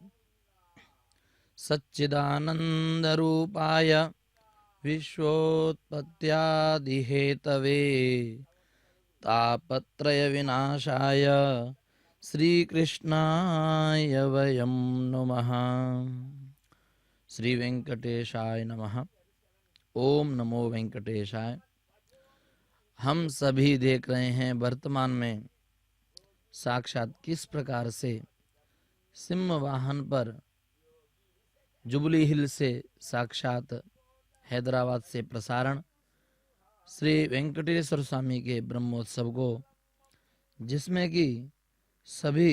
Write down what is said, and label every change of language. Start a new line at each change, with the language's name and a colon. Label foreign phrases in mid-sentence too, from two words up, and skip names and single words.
Sanskrit: सच्चिदानंद रूपाय विश्वोत्पत्त्यादिहेतवे तापत्रय विनाशाय श्रीकृष्णाय वयं नमः। श्री वेंकटेशाय नमः। ओम नमो वेंकटेशाय।
Hindi: हम सभी देख रहे हैं वर्तमान में साक्षात किस प्रकार से सिंह वाहन पर जुबली हिल से साक्षात हैदराबाद से प्रसारण श्री वेंकटेश्वर स्वामी के ब्रह्मोत्सव को, जिसमें कि सभी